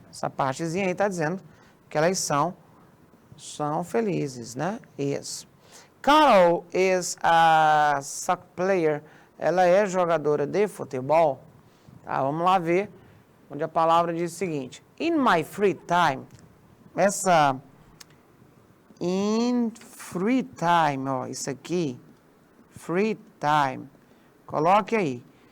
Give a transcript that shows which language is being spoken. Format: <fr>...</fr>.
<pt>Essa partezinha aí está dizendo que elas são felizes, né?</pt> <en>Yes. Carol is a soccer player.</en> <pt>Ela é jogadora de futebol. Tá, vamos lá ver onde a palavra diz o seguinte.</pt> <en>In my free time. Essa in free time, ó, isso aqui, free time.</en> <pt>Coloque aí.</pt>